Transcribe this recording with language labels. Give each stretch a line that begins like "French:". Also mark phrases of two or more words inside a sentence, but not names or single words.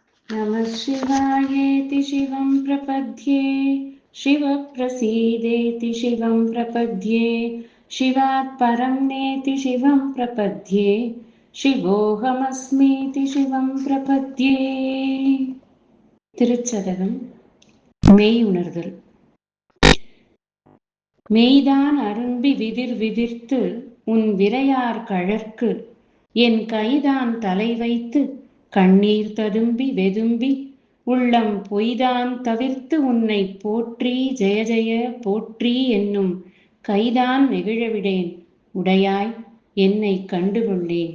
Sanskrit: नमः शिवायेति शिवं प्रपद्ये शिवप्रसीदेति शिवं प्रपद्ये शिवात् परं नेति शिवं प्रपद्ये शिवोऽहमस्मीति शिवं प्रपद्ये.
Tamil: திருச்சதகம் மெய் உணர்தல். மெய்தான் அரும்பி விதிர் விதிர்த்து உன் விரையார் கழற்கு என் கைதான் தலை வைத்து கண்ணீர் ததும்பி வெதும்பி உள்ளம் பொய்தான் தவிர்த்து உன்னை போற்றி ஜெய ஜெய போற்றி என்னும் கைதான் நெகிழவிடேன் உடையாய் என்னை கண்டுகொள்ளேன்.